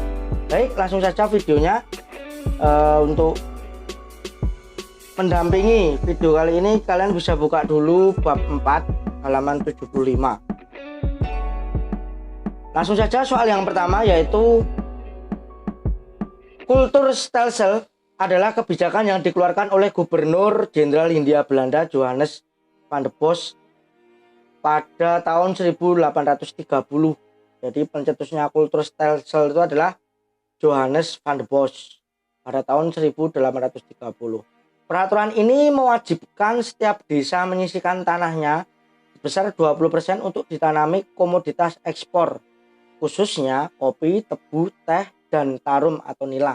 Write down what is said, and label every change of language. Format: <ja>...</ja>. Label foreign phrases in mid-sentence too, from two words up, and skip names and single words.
<id>Baik, langsung saja videonya. Untuk mendampingi video kali ini kalian bisa buka dulu bab 4 halaman 75. Langsung saja soal yang pertama, yaitu kultur stelsel adalah kebijakan yang dikeluarkan oleh Gubernur Jenderal Hindia Belanda Johannes van der Bos pada tahun 1830. Jadi pencetusnya kultur stelsel itu adalah Johannes van der Bos pada tahun 1830. Peraturan ini mewajibkan setiap desa menyisihkan tanahnya sebesar 20% untuk ditanami komoditas ekspor, khususnya kopi, tebu, teh, dan tarum atau nila.</id>